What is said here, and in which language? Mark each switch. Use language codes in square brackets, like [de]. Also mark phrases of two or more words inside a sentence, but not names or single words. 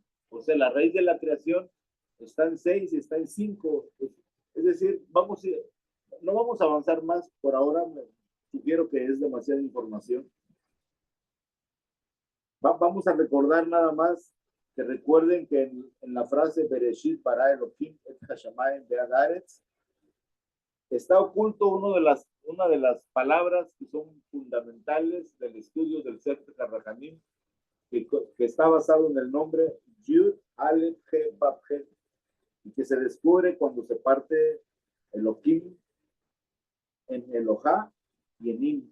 [es] O sea, la raíz de la creación está en 6, está en 5. Es decir, no vamos a avanzar más por ahora. Me sugiero que es demasiada información. Vamos a recordar nada más que recuerden que en la frase [he] בראשית ברא אלהים את השמים ועד הארץ [es] está oculto una de las palabras que son fundamentales del estudio del Sefer HaRahamim, que está basado en el nombre [he] יוד אלף הא באב הא, [es] y que se descubre cuando se parte Elohim en Elohá y en Im.